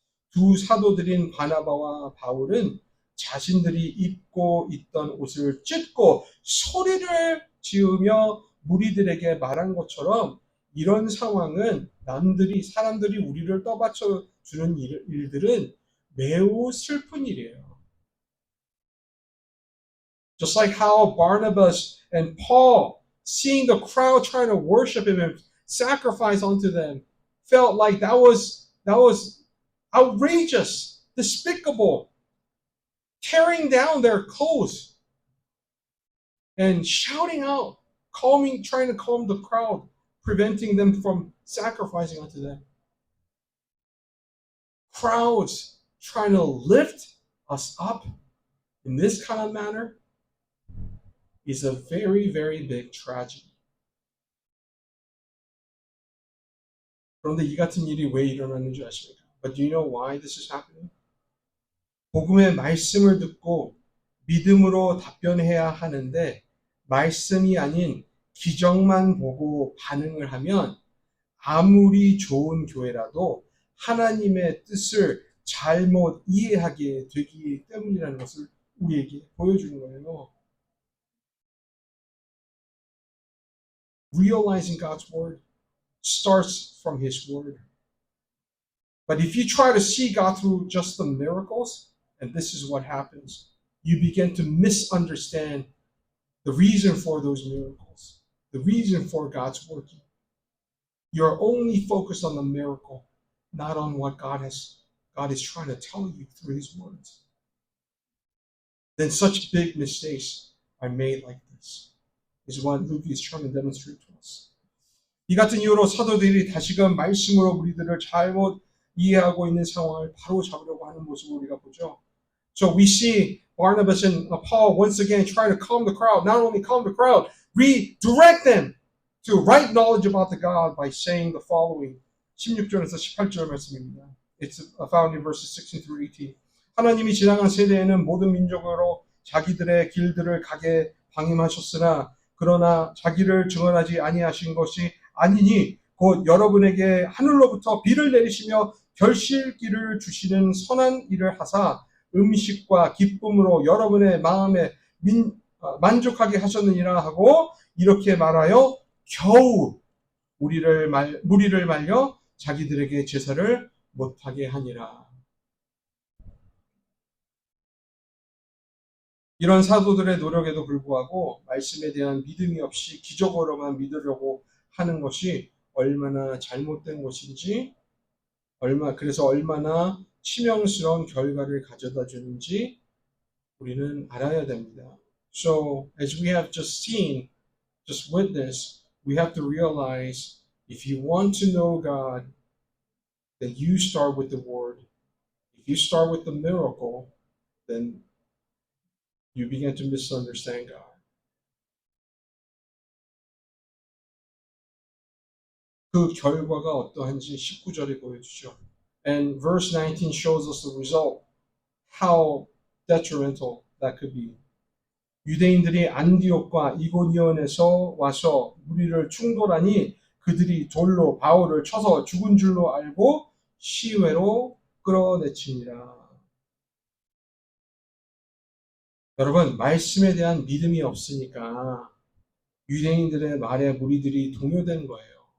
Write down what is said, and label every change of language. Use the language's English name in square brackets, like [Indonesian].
[Korean] 두 사도들인 바나바와 바울은 자신들이 입고 있던 옷을 찢고 소리를 지으며 무리들에게 말한 것처럼 이런 상황은 사람들이 우리를 떠받쳐 주는 일들은 매우 슬픈 일이에요. [English] Just like how Barnabas and Paul, seeing the crowd trying to worship him and sacrifice unto them, felt like that was outrageous, despicable, tearing down their clothes and shouting out, trying to calm the crowd, preventing them from sacrificing unto them. Crowds trying to lift us up in this kind of manner is a very, very big tragedy. [Korean] 그런데 이 같은 일이 왜 일어나는 줄 아십니까? [English] But do you know why this is happening? [Korean] 복음의 말씀을 듣고 믿음으로 답변해야 하는데 말씀이 아닌 기적만 보고 반응을 하면 아무리 좋은 교회라도 하나님의 뜻을 잘못 이해하게 되기 때문이라는 것을 우리에게 보여주는 거예요. [English] Realizing God's word starts from His word. But if you try to see God through just the miracles, and this is what happens, you begin to misunderstand the reason for those miracles, the reason for God's working. You're only focused on the miracle, not on what God is trying to tell you through his words. Then such big mistakes are made like this, is what Luke is trying to demonstrate to us. [Korean] 이 같은 이유로 사도들이 다시금 말씀으로 우리들을 잘못 이해하고 있는 상황을 바로 잡으려고 하는 모습을 우리가 보죠. [English] So we see Barnabas and Paul once again try to calm the crowd. Not only calm the crowd, redirect them to right knowledge about the God by saying the following. [Korean] 16절에서 18절 말씀입니다. [English] It's found in verses 16 through 18. [Korean] 하나님이 지나간 세대에는 모든 민족으로 자기들의 길들을 가게 방임하셨으나 그러나 자기를 증언하지 아니하신 것이 아니니 곧 여러분에게 하늘로부터 비를 내리시며 결실기를 주시는 선한 일을 하사 음식과 기쁨으로 여러분의 마음에 만족하게 하셨느니라 하고 이렇게 말하여 겨우 무리를 말려 자기들에게 제사를 못하게 하니라. 이런 사도들의 노력에도 불구하고 말씀에 대한 믿음이 없이 기적으로만 믿으려고 하는 것이 얼마나 잘못된 것인지, 그래서 얼마나 치명스러운 결과를 가져다 주는지 우리는 알아야 됩니다. [English] So, as we have just seen, just witnessed, we have to realize if you want to know God, then you start with the Word. If you start with the miracle, then you begin to misunderstand God. [Korean] 그 결과가 어떠한지 19절에 보여주죠. [English] And verse 19 shows us the result, how detrimental that could be. [Korean] 유대인들이 안디옥과 이고니온에서 와서 무리를 충돌하니 그들이 돌로 바울을 쳐서 죽은 줄로 알고 시외로 끌어내치니라. 여러분, 말씀에 대한 믿음이 없으니까 유대인들의 말에 무리들이 동요된 거예요.